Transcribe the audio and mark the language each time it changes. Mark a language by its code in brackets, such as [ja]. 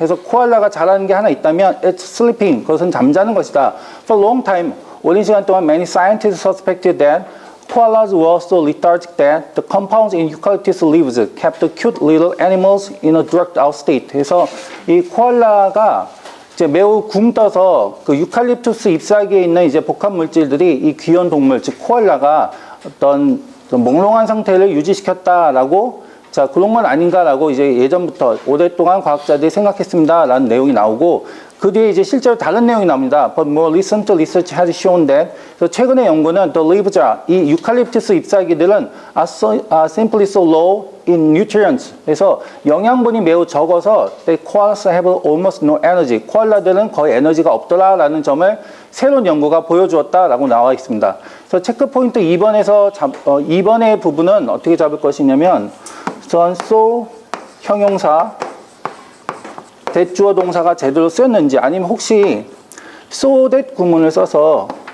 [ko] 해서 코알라가 잘하는 게 하나 있다면 [en] it's sleeping. [ko] 그것은 잠자는 것이다. [en] For a long time, [ko] 오랜 시간 동안 [en] many scientists suspected that koalas were so lethargic that the compounds in eucalyptus leaves kept the cute little animals in a drugged out state. [ko] 그래서 이 코알라가 이제 매우 굼떠서 그 유칼립투스 잎사귀에 있는 이제 복합 물질들이 이 귀여운 동물, 즉 코알라가 어떤 몽롱한 상태를 유지시켰다라고, 자, 그런 건 아닌가라고 이제 예전부터 오랫동안 과학자들이 생각했습니다라는 내용이 나오고, 그 뒤에 이제 실제로 다른 내용이 나옵니다. [en] But more recent research has shown that. [ko] 그래서 최근의 연구는 [en] the leaves, [ko] 이 유칼립투스 잎사귀들은 [en] are simply so low in nutrients. [ko] 그래서 영양분이 매우 적어서 [en] koalas have almost no energy. [ko] 코알라들은 거의 에너지가 없더라라는 점을 새로운 연구가 보여주었다라고 나와 있습니다. 그래서 체크 포인트 2번의 부분은 어떻게 잡을 것이냐면, so 형용사 대주어 동사가 제대로 쓰였는지, 아니면 혹시 so that 구문을 써서